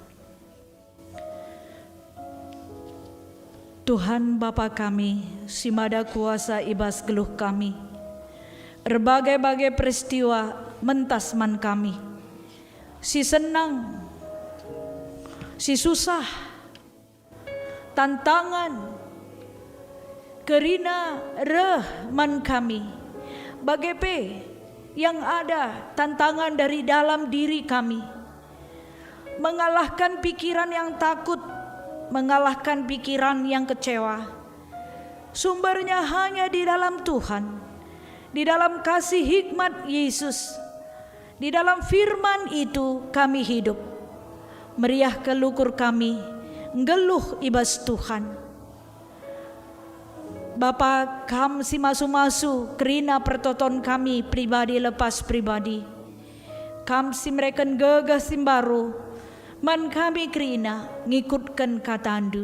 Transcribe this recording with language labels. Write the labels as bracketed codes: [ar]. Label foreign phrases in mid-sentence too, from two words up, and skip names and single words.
[btx] Tuhan Bapa kami, si mada kuasa ibas geluh kami. [id] Berbagai-bagai peristiwa [btx] mentas man kami. si senang, si susah, tantangan, kerina reh man kami. [id] Bagaimana yang ada tantangan dari dalam diri kami, mengalahkan pikiran yang takut, mengalahkan pikiran yang kecewa. Sumbernya hanya di dalam Tuhan, di dalam kasih hikmat Yesus. Di dalam firman itu kami hidup. [btx] Meriah kelukur kami, ngeluh ibas Tuhan. Bapa kam si masu-masu kerina pertoton kami pribadi lepas pribadi. Kam si mereka gegah simbaru, man kami kerina ngikutkan katandu.